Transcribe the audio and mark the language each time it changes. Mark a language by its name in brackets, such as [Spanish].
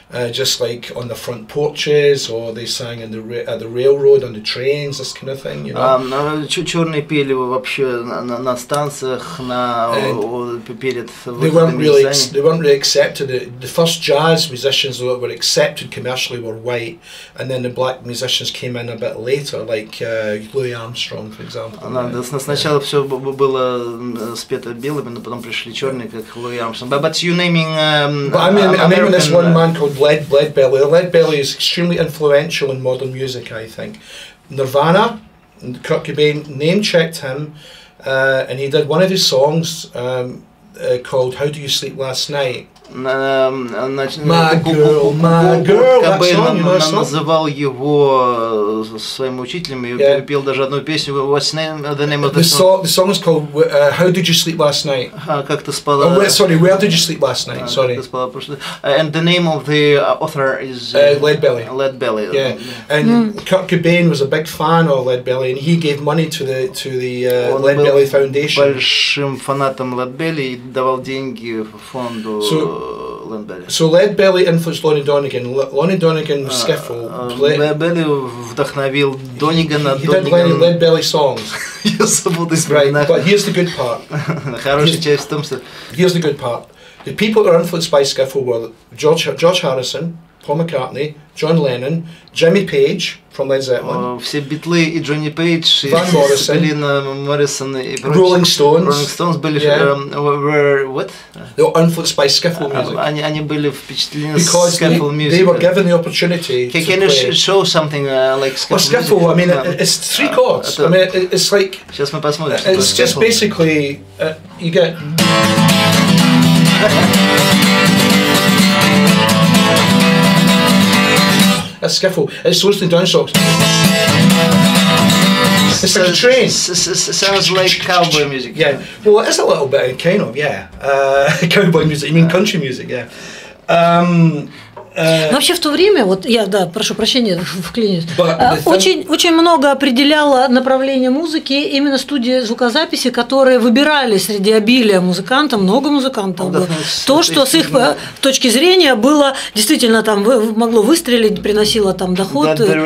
[English] Just like on the front porches, or they sang at the railroad, on the trains, this kind of thing, you know. [Russian] Черные пели вообще на станциях, перед. [English] They weren't really accepted. The first jazz musicians that were accepted commercially were white, and then the black musicians came in a bit later, like Louis Armstrong, for example. [Russian] Сначала все было спето белыми, но потом пришли черные, как Louis Armstrong. [English] But you naming. But I'm naming this one man called Leadbelly. Leadbelly is extremely influential in modern music, I think. Nirvana, Kurt Cobain name-checked him, and he did one of his songs called "How Do You Sleep Last Night." My girl, that song, you know that song? [Russian] Называл его своим учителем и пел даже одну песню. [English] What's the name of the song? The song is called "How Did You Sleep Last Night." [Russian] Как ты спала? [English] Sorry, Where Did You Sleep Last Night? Sorry. And the name of the author is Leadbelly. Leadbelly. Yeah, and Kurt Cobain was a big fan of Leadbelly, and he gave money to the Leadbelly Foundation. [Russian] Большим фанатом Leadbelly и давал деньги фонду. [English] Leadbelly? So Leadbelly influenced Lonnie Donegan. Lonnie Donegan skiffle. [Russian] Leadbelly вдохновил Донигана. [English] He did many Leadbelly songs. [Russian] Я забыл [English] Right, but here's the good part. [Russian] Хорошая часть в том, что... [English] Here's the good part. The people that were influenced by skiffle were George Harrison, Paul McCartney, John Lennon, Jimmy Page from Led Zeppelin, [Russian] все Битлы и Джонни Пейдж, [English] Van Morrison, [Russian] Моррисон и прочие. [English] Rolling Stones. Rolling Stones [Russian] были [English] were what? They were influenced by skiffle music. [Russian] Они были впечатлены [English] Because skiffle music. they were given the opportunity to Can you show something like skiffle? Well, skiffle, I mean, it's three chords. I mean, it's like... [Russian] Сейчас мы посмотрим. [English] It's just basically, you get... A skiffle. It's slow down socks. It's like a train. Sounds like cowboy music. Yeah. Well, it is a little bit, kind of, yeah. Cowboy music. You mean country music, yeah. [Russian] Но вообще в то время, вот я, да, прошу прощения, вклинюсь, очень много определяло направление музыки именно студии звукозаписи, которые выбирали среди обилия музыкантов, много музыкантов было. То, что с их точки зрения было действительно там могло выстрелить, приносило там доход.